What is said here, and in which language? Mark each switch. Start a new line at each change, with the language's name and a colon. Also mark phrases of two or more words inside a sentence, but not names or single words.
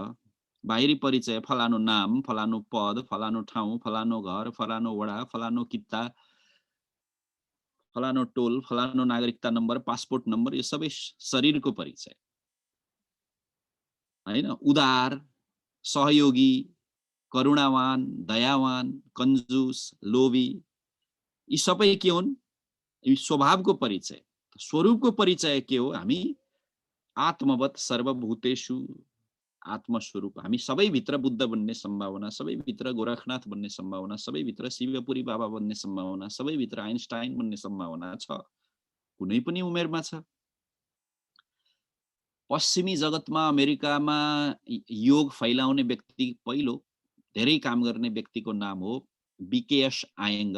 Nepali: बाहिरी परिचय फलानो नाम, फलानो पद, फलानो ठाउँ, फलानो घर, फलानो वडा, फलानो किता, फलानो टोल, फलानो नागरिकता नम्बर, पासपोर्ट नम्बर, यो सबै शरीरको परिचय हैन। उदार, सहयोगी, करुणावान, दयावान, कंजूस, लोभी, यी सबै के हुन्? यी स्वभावको परिचय। स्वरूपको परिचय के हो? हामी
Sanskrit: आत्मवत् सर्वभूतेषु,
Nepali: आत्मस्वरूप। हामी सबैभित्र बुद्ध बन्ने सम्भावना, सबैभित्र गोरखनाथ बन्ने सम्भावना, सबैभित्र शिवपुरी बाबा बन्ने सम्भावना, सबैभित्र आइन्स्टाइन बन्ने सम्भावना छ। कुनै पनि उमेरमा छ। पश्चिमी जगतमा, अमेरिकामा योग फैलाउने व्यक्ति, पहिलो धेरै काम गर्ने व्यक्तिको नाम हो बीकेएस आयंगर।